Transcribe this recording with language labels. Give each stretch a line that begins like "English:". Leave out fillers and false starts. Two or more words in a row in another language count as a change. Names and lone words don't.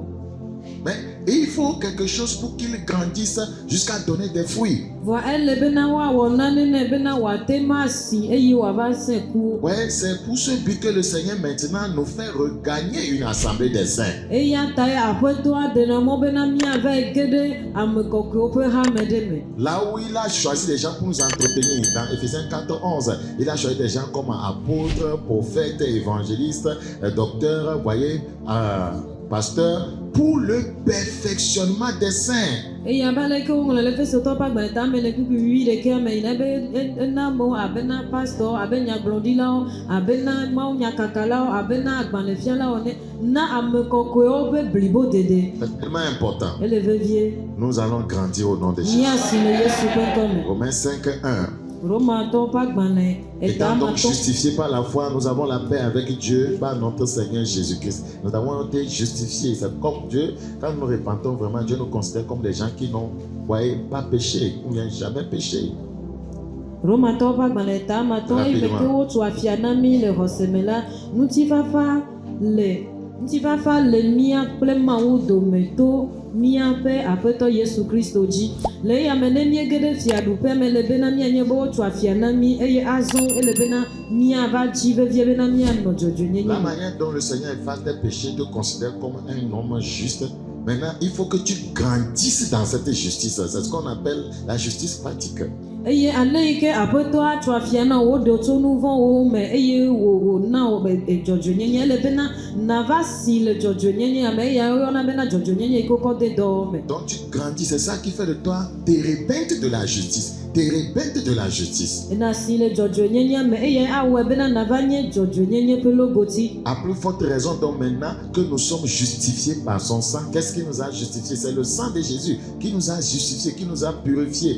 French: Mais il faut quelque chose pour qu'il grandisse jusqu'à donner des fruits.
Ewe: vɔ ele bena woawɔ nane nɛ bena wòate ma si eye wòava sẽ ku.
French: Ouais, c'est pour ce but que le Seigneur maintenant nous fait regagner une assemblée des saints.
Ewe: eya tae aƒetɔa ɖena mɔ bena miava yi ge ɖe ame kɔkɔewo ƒe hame ɖe me.
French: Là où il a choisi des gens pour nous entretenir, dans Éphésiens 4:11, il a choisi des gens comme apôtres, prophètes, évangélistes, docteurs, voyez, pasteurs, pour le perfectionnement des saints.
Ewe: eye abe aleke woŋlɔ le Efesotɔwo ƒe agbalẽta me le kpikpi 8 me yina be ena amewo abena pastɔwo abe nyagblɔɖilawo abena mawu nyakakalawo abena agbalẽfialawo ne na ame kɔkɔewo ƒe blibodede.
French: C'est tellement important.
Ewe: ele vevie
French: Nous allons grandir au nom de Jésus.
Ewe: míasi le Yesu ƒe ŋkɔ me.
French: Romains 5:1.
Ewe: Romatɔwo ƒe agbalẽ
French: Étant donc
Ewe: etamatɔ.
French: justifiés par la foi, nous avons la paix avec Dieu par notre Seigneur Jésus-Christ. Nous avons été justifiés. C'est comme Dieu, quand nous nous repentons vraiment, Dieu nous considère comme des gens qui n'ont pas péché ou bien jamais péché.
Ewe: Romatɔwo ƒe agbalẽ etamatɔ eye ke wotu afia na mi le xɔse me la ŋutifafa le mía kple Mawu dome to míaƒe aƒetɔ Yesu Kristo dzi. Le eya me ne míege ɖe fiaɖuƒea me le bena míanye be wotu afia na mi eye azɔ ele bena míava dzi vevie bena míanɔ dzɔdzɔenyenye
French: La
Ewe: me.
French: manière dont le Seigneur efface tes péchés te considère comme un homme juste. Maintenant, il faut que tu grandisses dans cette justice. C'est ce qu'on appelle la justice pratique.
Ewe: eye ale yi ke aƒetɔa tu afia na wo ɖo tso nu vɔ̃wo me eye wòna wo dzɔdzɔenyenye ele bena nava si le dzɔdzɔenyenye me eya woyɔna bena dzɔdzɔenyenye yi ke wokɔ de dɔwɔ me.
French: Donc tu grandis, c'est ça qui fait de toi térébinthe de la justice. Térébinthe de la justice.
Ewe: ena si le dzɔdzɔenyenye me eye awɔe bena nava nye dzɔdzɔenyenye ƒe logoti.
French: À plus forte raison, donc maintenant que nous sommes justifiés par son sang, qu'est-ce qui nous a justifiés? C'est le sang de Jésus qui nous a justifiés, qui nous a purifiés.